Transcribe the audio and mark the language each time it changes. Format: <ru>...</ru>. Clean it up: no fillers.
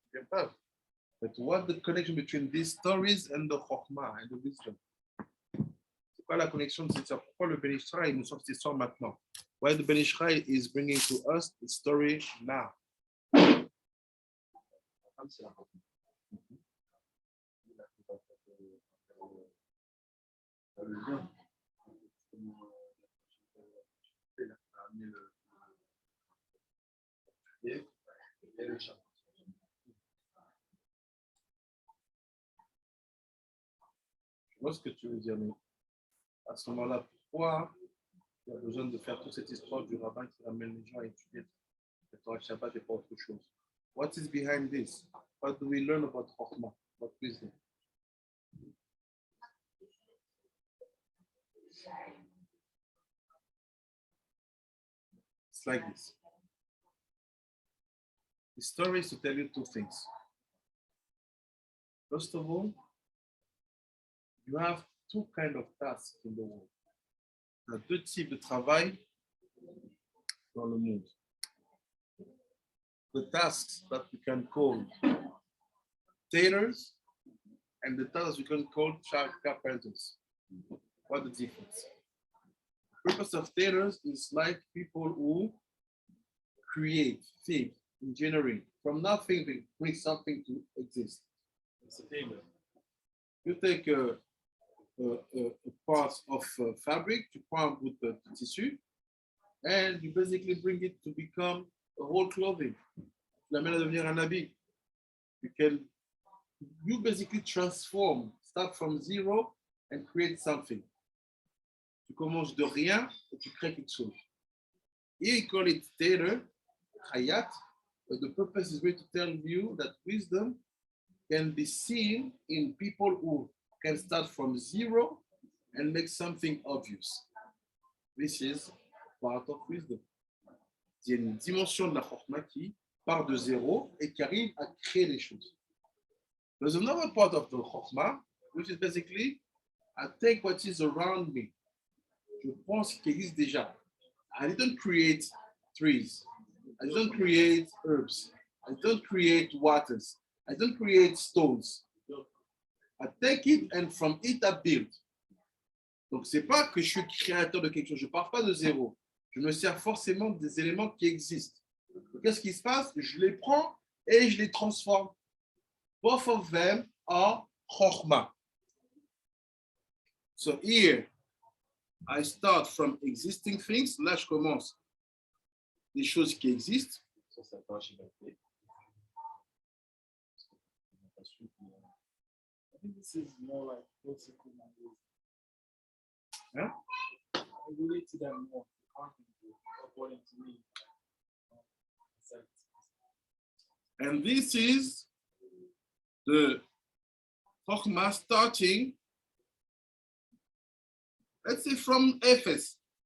<en>But what the connection between these stories and the Chokhmah and the wisdom?</en> <fr>C'est quoi la connexion de cette histoire? Pourquoi le Ben Ishraï nous sort cette histoire maintenant?</fr> <en>Why the Ben Ishraï is bringing to us the story now?</en> <fr>Je vois ce que tu veux dire, mais à ce moment-là, pourquoi il y a besoin de faire toute cette histoire du rabbin qui ramène les gens à étudier le Torah Shabbat et pas autre chose?</fr> <en>What is behind this? What do we learn about Chokhmah? What wisdom? It's like this. The story is to tell you two things. First of all, you have two kinds of tasks in the world.</en> <fr>Il y a deux types de travail dans le monde.</fr> <en>The tasks that we can call tailors and the tasks we can call child carpenters. What the difference? The purpose of tailors is like people who create, think, engineering. From nothing, they bring something to exist. It's a tailor. You take a part of fabric,</en> <fr>tu prends un bout de tissu,</fr> <en>and you basically bring it to become a whole clothing.</en> <fr>Tu l'amènes à devenir un habit.</fr> <en>You basically transform, start from zero and create something.</en> <fr>Tu commences de rien et tu crées quelque chose.</fr> <en>Here you call it tailor, hayat, but the purpose is really to tell you that wisdom can be seen in people who can start from zero and make something obvious. This is part of wisdom.</en> <fr>Il y a une dimension de la Chokhmah qui part de zéro et qui arrive à créer des choses.</fr> <en>There's another part of the Chokhmah, which is basically, I take what is around me.</en> <fr>Je prends ce qui existe déjà.</fr> <en>I didn't create trees. I didn't create herbs. I don't create waters. I don't create stones. I take it and from it I build.</en> <fr>Donc, c'est pas que je suis créateur de quelque chose. Je ne pars pas de zéro. Je me sers forcément des éléments qui existent. Donc, qu'est-ce qui se passe? Je les prends et je les transforme.</fr> <en>Both of them are Chokhmah. So here, I start from existing things.</en> <fr>Là, je commence des choses qui existent. Ça, c'est la Torah Shabbat.</fr> <en>I think this is more like Tikun Hamidot. Huh? I relate to that more, according to me. And this is the Chokhmah starting, let's say from Ephes.</en>